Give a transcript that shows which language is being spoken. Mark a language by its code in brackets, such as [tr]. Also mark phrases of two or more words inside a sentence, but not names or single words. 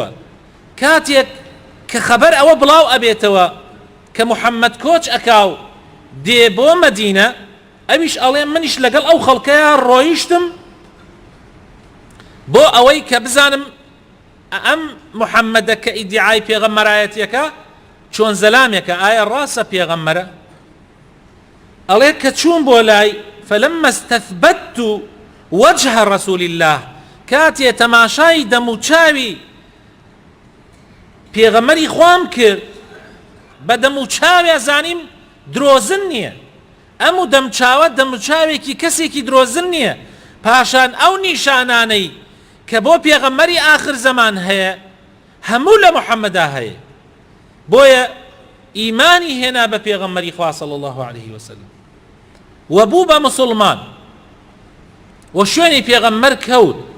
[ckb] کاتێک کە خەبەر ئەوە بڵاو ئەبێتەوە کە محەممەد کۆچ ئەکاو دێ بۆ مەدینە، ئەویش ئەڵێ منیش لەگەڵ ئەو خەڵکەیە ڕۆیشتم بۆ ئەوەی کە بزانم ئەم محەممەدە کە ئیدعای پێغەمبەرایەتیەکە چۆن زەلامێکە، ئایا ڕاستە پێغەمبەرە؟ ئەڵێ کە چوون بۆ لای [ar] فلما استثبت وجه رسول الله، [ckb] کاتێ تەماشای دەموچاوی پێغەمبەری خوام کرد بە دەموچاوی زانیم درۆزن نییە، ئەم و دەمچاوە دەموچاوێکی کەسێکی درۆزن نییە. پاشان ئەو نیشانانەی کە بۆ پێغەمبەری ئاخر زەمان هەیە هەموو لە محەممەدا هەیە، بۆیە ئیمانی هێنا بە پێغەمبەری خوا [ar] صلی الله عليه وسلم [ckb] و بوو بە مسلمان و شوێنی پێغەمبەر کەوت.